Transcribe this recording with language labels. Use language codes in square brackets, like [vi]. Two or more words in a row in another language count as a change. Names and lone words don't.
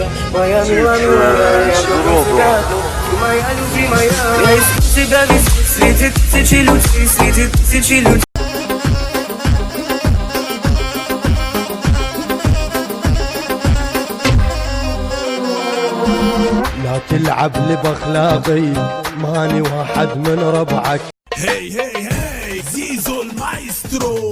[pl] Moja miła, miła ja moja [ru] любимая, я искал тебя везде, среди тысячи людей, среди тысячи людей. [ar] لا تلعب لي باخلاقي، ماني واحد من ربعك. هي هي هي زيزو المايسترو.